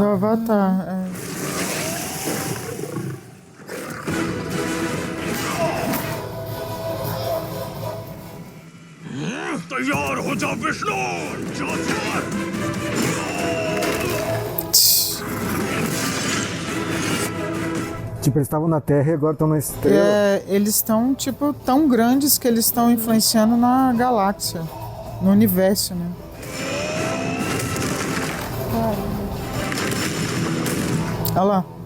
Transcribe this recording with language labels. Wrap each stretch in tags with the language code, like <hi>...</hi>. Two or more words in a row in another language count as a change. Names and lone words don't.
<pt>Do Avatar. É.</pt> <hi>तैयार हो जा विष्णु। जा जा।</hi> <pt>Tipo, eles estavam na Terra e agora estão na estrela. É, eles estão, tipo, tão grandes que eles estão influenciando na galáxia, no universo, né? Olha lá.</pt>